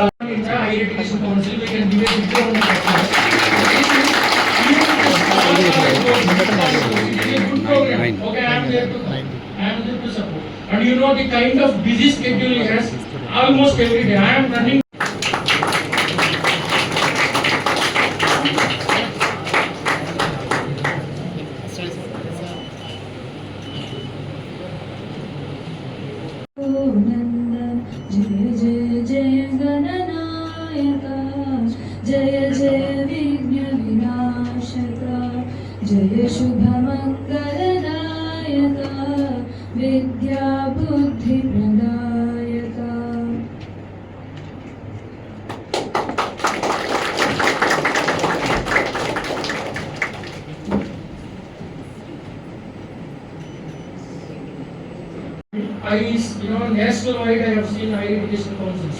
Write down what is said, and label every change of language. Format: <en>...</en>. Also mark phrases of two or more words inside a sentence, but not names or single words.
<en>Higher Education Council, we can give a picture on the Okay, I am there to support. And you know the kind of busy schedule he has, almost every day. I am running.</en> <sa>जय जय जय गणनायका जय जय विघ्न विनाशका जय शुभ मंगलदायका विद्या बुद्धि प्रदायका.</sa> <en>National wide I have seen higher education councils.</en>